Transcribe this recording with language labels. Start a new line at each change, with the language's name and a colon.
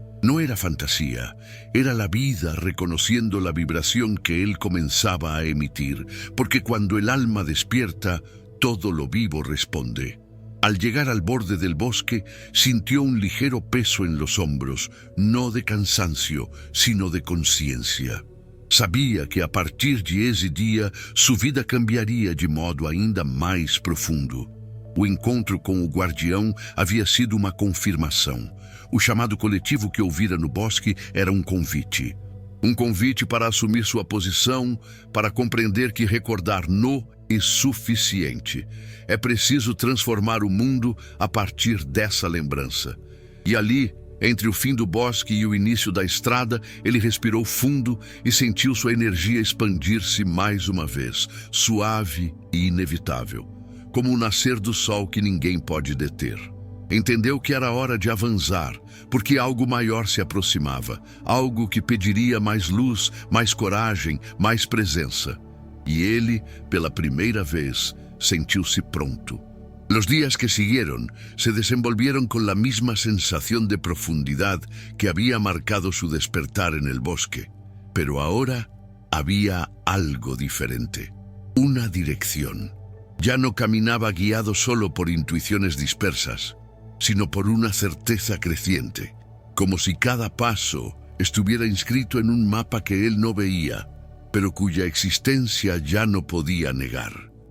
Spanish: No era fantasía, era la vida reconociendo la vibración que él comenzaba a emitir, porque cuando el alma despierta, todo lo vivo responde. Al llegar al borde del bosque, sintió un ligero peso en los hombros, no de cansancio, sino de conciencia.
Portuguese: Sabia que a partir de esse dia, sua vida cambiaria de modo ainda mais profundo. O encontro com o guardião havia sido uma confirmação. O chamado coletivo que ouvira no bosque era um convite. Um convite para assumir sua posição, para compreender que recordar no é suficiente. É preciso transformar o mundo a partir dessa lembrança. E ali, entre o fim do bosque e o início da estrada, ele respirou fundo e sentiu sua energia expandir-se mais uma vez, suave e inevitável, como o nascer do sol que ninguém pode deter. Entendeu que era hora de avançar, porque algo maior se aproximava, algo que pediria mais luz, mais coragem, mais presença. E ele, pela primeira vez, sentiu-se pronto.
Spanish: Los días que siguieron se desenvolvieron con la misma sensación de profundidad que había marcado su despertar en el bosque. Pero ahora había algo diferente, una dirección. Ya no caminaba guiado solo por intuiciones dispersas, sino por una certeza creciente, como si cada paso estuviera inscrito en un mapa que él no veía, pero cuya existencia ya no podía negar.